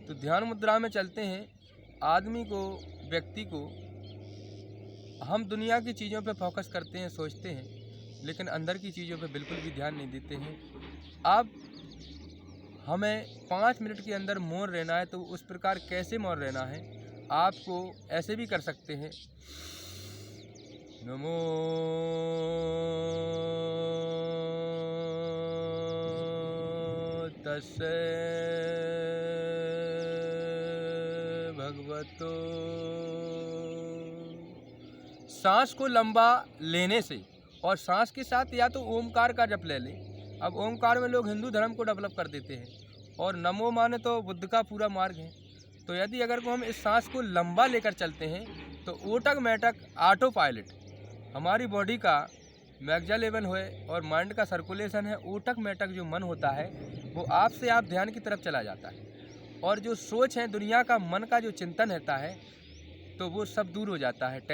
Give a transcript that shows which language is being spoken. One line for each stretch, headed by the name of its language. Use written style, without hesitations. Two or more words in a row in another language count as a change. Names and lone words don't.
Hindi: तो ध्यान मुद्रा में चलते हैं, आदमी को, व्यक्ति को, हम दुनिया की चीज़ों पे फोकस करते हैं, सोचते हैं, लेकिन अंदर की चीज़ों पे बिल्कुल भी ध्यान नहीं देते हैं। अब हमें 5 मिनट के अंदर मौन रहना है, तो उस प्रकार कैसे मौन रहना है आपको ऐसे भी कर सकते हैं।
Pali: नमो तस्से भगवतो।
Hindi: सांस को लंबा लेने से और सांस के साथ या तो ओमकार का जप ले लें। अब ओमकार में लोग हिंदू धर्म को डेवलप कर देते हैं, और नमो माने तो बुद्ध का पूरा मार्ग है। तो यदि अगर को हम इस सांस को लंबा लेकर चलते हैं तो
English: automatic auto pilot
Hindi: हमारी बॉडी का मैग्जा लेवल है और माइंड का सर्कुलेशन है, ऑटोमेटिक जो मन होता है वो आपसे आप ध्यान की तरफ चला जाता है, और जो सोच है दुनिया का, मन का जो चिंतन रहता है तो वो सब दूर हो जाता है।